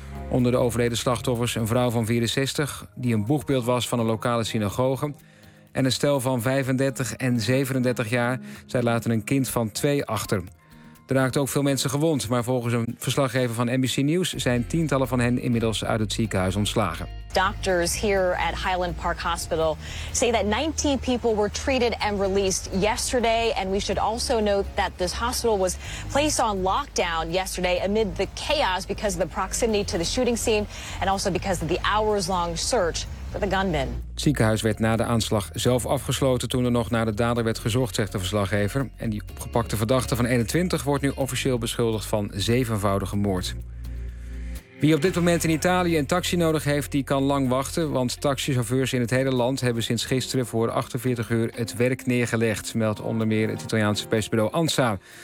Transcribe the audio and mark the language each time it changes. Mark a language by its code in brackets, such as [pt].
[nl] Onder de overleden slachtoffers een vrouw van 64 die een boegbeeld was van een lokale synagoge. En een stel van 35 en 37 jaar. Zij laten een kind van 2 achter. Er raakten ook veel mensen gewond, maar volgens een verslaggever van NBC News zijn tientallen van hen inmiddels uit het ziekenhuis ontslagen. [en] Doctors here at Highland Park Hospital say that 19 people were treated and released yesterday. And we should also note that this hospital was placed on lockdown yesterday amid the chaos because of the proximity to the shooting scene and also because of the hours-long search for the gunman. [nl] Het ziekenhuis werd na de aanslag zelf afgesloten toen er nog naar de dader werd gezocht, zegt de verslaggever. En die opgepakte verdachte van 21 wordt nu officieel beschuldigd van 7-voudige moord. Wie op dit moment in Italië een taxi nodig heeft, die kan lang wachten. Want taxichauffeurs in het hele land hebben sinds gisteren voor 48 uur het werk neergelegd, meldt onder meer het Italiaanse persbureau ANSA.